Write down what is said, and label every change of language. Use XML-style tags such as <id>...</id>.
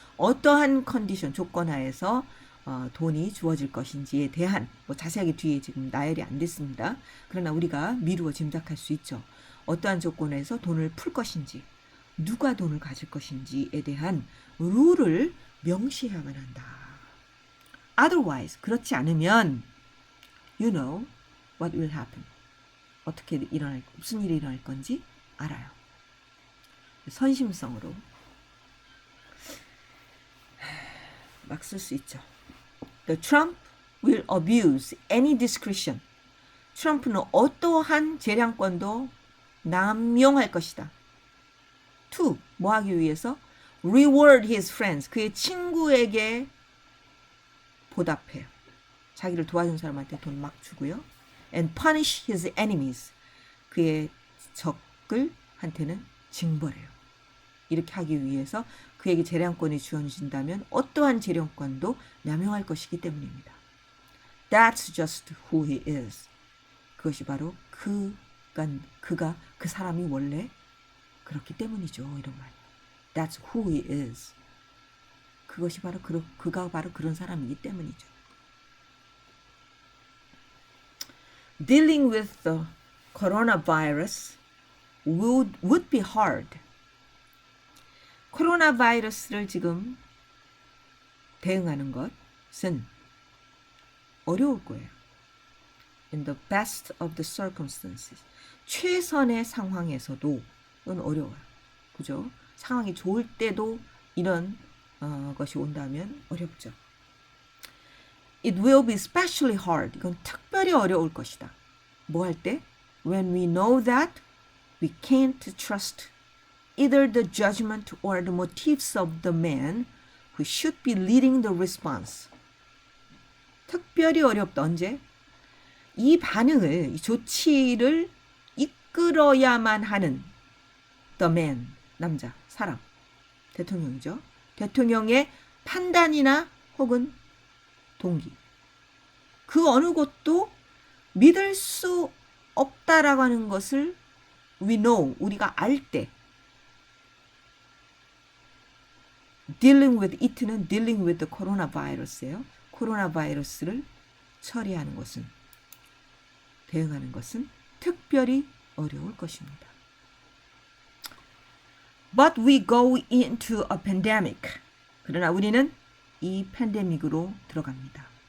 <ko>어떠한 컨디션 조건 하에서 돈이 주어질 것인지에 대한 뭐 자세하게 뒤에 지금 나열이 안 됐습니다. 그러나 우리가 미루어 짐작할 수 있죠. 어떠한 조건에서 돈을 풀 것인지 누가 돈을 가질 것인지에 대한 룰을 명시해야만 한다.</ko> <en>Otherwise,</en> <ko>그렇지 않으면</ko> <en>you know what will happen.</en> <ko>어떻게 무슨 일이 일어날 건지 알아요. 선심성으로 막 쓸 수 있죠.</ko> <en>The Trump will abuse any discretion.</en> <ko>트럼프는 어떠한 재량권도 남용할 것이다.</ko> <en>To,</en> <ko>뭐 하기 위해서?</ko> <en>Reward his friends.</en> <ko>그의 친구에게 보답해요. 자기를 도와준 사람한테 돈 막 주고요.</ko> <en>And punish his enemies.</en> <ko>그의 적을한테는 징벌해요. 이렇게 하기 위해서 그에게 재량권이 주어진다면 어떠한 재량권도 남용할 것이기 때문입니다.</ko> <en>That's just who he is.</en> <ko>그것이 바로 그가 그 사람이 원래 그렇기 때문이죠. 이런 말.</ko> <en>That's who he is.</en> <ko>그것이 바로 그가 바로 그런 사람이기 때문이죠.</ko> <en>Dealing with the coronavirus would be hard.</en> <ko>코로나 바이러스를 지금 대응하는 것은 어려울 거예요.</ko> <en>In the best of the circumstances.</en> <ko>최선의 상황에서도 그건 어려워요. 그죠? 상황이 좋을 때도 이런 것이 온다면 어렵죠.</ko> <en>It will be especially hard.</en> <ko>이건 특별히 어려울 것이다. 뭐 할 때?</ko> <en>When we know that we can't trust either the judgment or the motives of the man who should be leading the response.</en> <ko>특별히 어렵다. 언제? 이 반응을, 이 조치를 이끌어야만 하는</ko> <en>the man,</en> <ko>남자, 사람, 대통령이죠. 대통령의 판단이나 혹은 동기, 그 어느 것도 믿을 수 없다라고 하는 것을</ko> <en>we know,</en> <ko>우리가 알 때,</ko> <en>dealing with it</en> <ko>는</ko> <en>dealing with the coronavirus</en> <ko>예요. 코로나 바이러스를 처리하는 것은, 대응하는 것은 특별히 어려울 것입니다.</ko> <en>But we go into a pandemic.</en> <ko>그러나 우리는 이 팬데믹으로 들어갑니다.</ko>